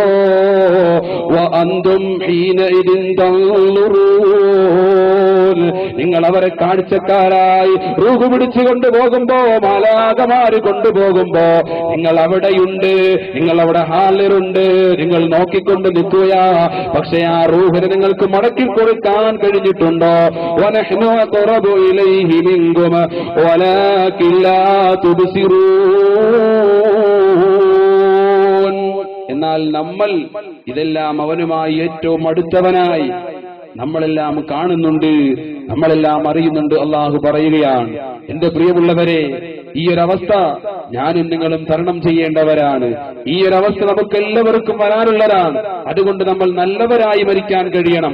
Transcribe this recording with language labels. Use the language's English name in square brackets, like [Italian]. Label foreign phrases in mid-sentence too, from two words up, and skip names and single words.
[Arabic] وأنتم حينئذ تنظرون. [Malayalam] നിങ്ങൾ അവരെ കാഴ്ചക്കാരായി റൂഹ് പിടിച്ചു കൊണ്ടുപോകുമ്പോ, മാലാഖമാര് കൊണ്ടുപോകുമ്പോ നിങ്ങൾ അവിടെയുണ്ട്, നിങ്ങൾ അവിടെ ഹാളിലുണ്ട്, നിങ്ങൾ നോക്കിക്കൊണ്ട് നിൽക്കുകയാ. പക്ഷെ ആ റൂഹിനെ നിങ്ങൾക്ക് മടക്കി കൊടുക്കാൻ കഴിഞ്ഞിട്ടുണ്ടോ? [Arabic] وَنَحْنُ أَقْرَبُ إِلَيْهِ مِنكُمْ وَلَكِنْ لَا تُبْصِرُونَ. [Malayalam] എന്നാൽ നമ്മൾ ഇതെല്ലാം അവനുമായി ഏറ്റവും അടുത്തവനായി നമ്മളെല്ലാം കാണുന്നുണ്ട്, നമ്മളെല്ലാം അറിയുന്നുണ്ട്. അള്ളാഹു പറയുകയാണ്, എന്റെ പ്രിയമുള്ളവരെ, ഈ ഒരവസ്ഥ ഞാനും നിങ്ങളും തരണം ചെയ്യേണ്ടവരാണ്. ഈ ഒരവസ്ഥ നമുക്ക് എല്ലാവർക്കും വരാനുള്ളതാണ്. അതുകൊണ്ട് നമ്മൾ നല്ലവരായി മരിക്കാൻ കഴിയണം.